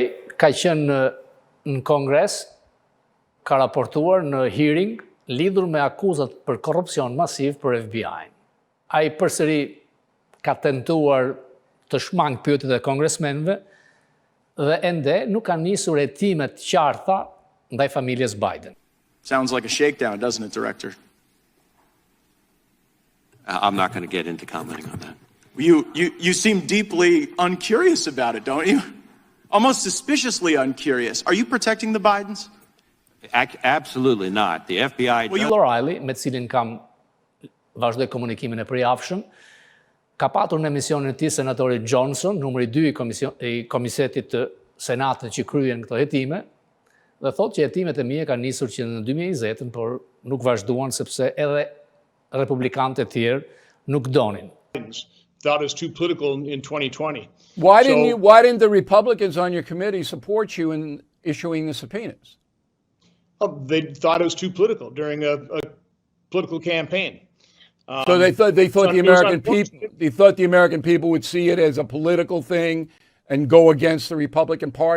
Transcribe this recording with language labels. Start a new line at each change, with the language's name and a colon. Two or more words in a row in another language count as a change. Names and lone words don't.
Albanian: ka qenë në Kongres, ka raportuar në hearing lidhur me akuzat për korrupsion masiv për FBI-n. Ai përsëri ka tentuar të shmang pyetjet e kongresmenëve dhe ende nuk ka nisur hetime të qarta ndaj familjes Biden.
English: Sounds like a shakedown, doesn't it, Director? I'm not going to get into commenting on that. You seem deeply uncurious about it, don't you? Almost suspiciously uncurious. Are you protecting the Bidens? Absolutely not. The FBI...
Albanian: Bill O'Reilly, me cilin kam vazhdoj komunikimin e përjavshëm, ka patur në emisionin e tij senatori Johnson, numri 2 i komisetit të Senatit që kryen këto hetime, dhe thotë që hetimet e mia kanë nisur që në 2020, por nuk vazhduan sepse edhe republikanët e tjerë nuk donin.
English: Thought it was too political in 2020. Why didn't the Republicans on your committee support you in issuing the subpoenas? Oh, they thought it was too political during a political campaign. So they thought the American people would see it as a political thing and go against the Republican Party.